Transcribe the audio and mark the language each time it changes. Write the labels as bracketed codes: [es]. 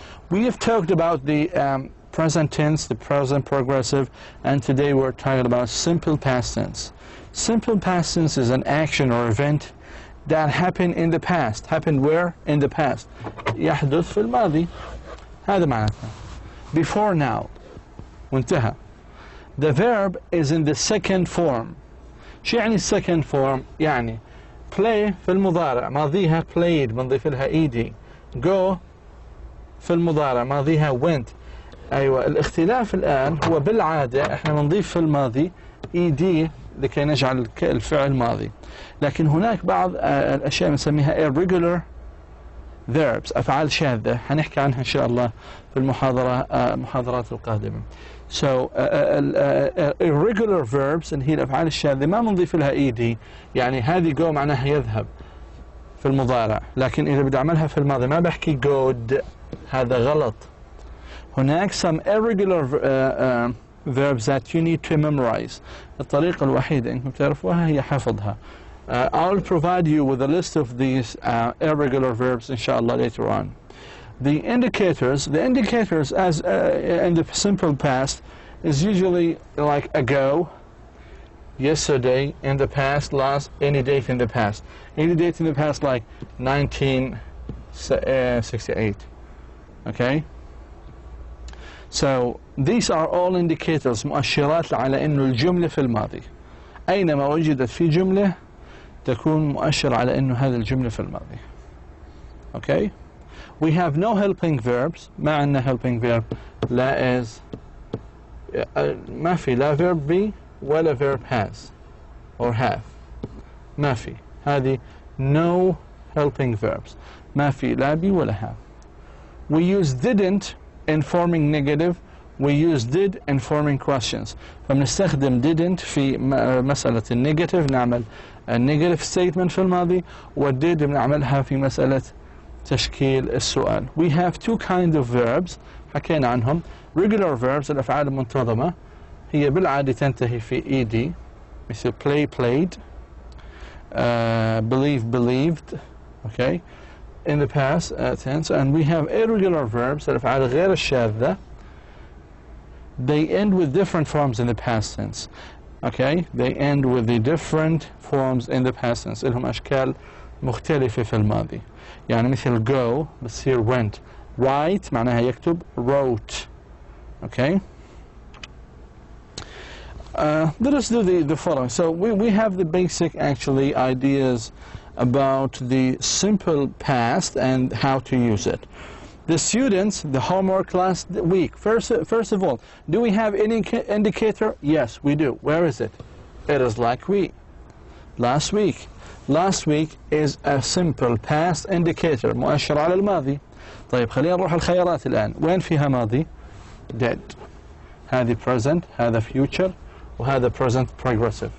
[en] We have talked about the present tense, the present progressive, and today we're talking about simple past tense. Simple past tense is an action or event that happened in the past. Happened where? In the past. [ar] يحدث في الماضي. هذا معناتها. [en] Before now. [ar] وانتهى. [en] The verb is in the second form. [ar] شو يعني second form؟ يعني play في المضارع ماضيها played بنضيف لها ed. Go في المضارع ماضيها went. أيوة الاختلاف الآن هو بالعادة احنا بنضيف في الماضي ed لكي نجعل الفعل ماضي. لكن هناك بعض الأشياء بنسميها irregular verbs أفعال شاذة هنحكي عنها إن شاء الله في المحاضرات القادمة. So irregular verbs اللي هي الأفعال الشاذة ما بنضيف لها ed. يعني هذه go معناها يذهب. في المضارع، لكن إذا بدي أعملها في الماضي ما بحكي good، هذا غلط. هناك [en] some irregular verbs that you need to memorize. [ar] الطريقة الوحيدة إنكم تعرفوها هي حفظها. [en] I'll provide you with a list of these irregular verbs inshallah later on. The indicators as in the simple past is usually like ago, yesterday, in the past, last, any date in the past. Any date in the past like 1968. Okay? So these are all indicators، [ar] مؤشرات على إنه الجملة في الماضي. أينما وجدت في جملة تكون مؤشر على إنه هذه الجملة في الماضي. [en] Okay? We have no helping verbs. [ar] ما عندنا [en] helping verb. لا is ما في لا verb be ولا verb has or have. [ar] ما في. هذه [en] no helping verbs. [ar] ما في لا be ولا have. [en] We use didn't in forming negative. We use did in forming questions. [ar] فبنستخدم didn't في مسألة النيجاتيف، نعمل negative statement في الماضي، ودid بنعملها في مسألة تشكيل السؤال. [en] We have two kinds of verbs [ar] حكينا عنهم. [en] Regular verbs [ar] الأفعال المنتظمة هي بالعادة تنتهي في [en] ed مثل play played, believe believed, okay, in the past tense. And we have irregular verbs [ar] الأفعال غير الشاذة. [en] They end with different forms in the past tense. Okay, they end with the different forms in the past tense. [ar] لهم أشكال مختلفة في الماضي. يعني مثل go بتصير went. [en] Write معناها يكتب wrote. Okay. Let us do the following. So we have the basic actually ideas about the simple past and how to use it. The students, the homework last week. First of all, do we have any indicator? Yes, we do. Where is it? It is like last week. Last week is a simple past indicator. [ar] مؤشر على الماضي. طيب خلينا نروح الخيارات الآن. وين فيها ماضي؟ Did. هذه present، هذا future، وهذا present progressive.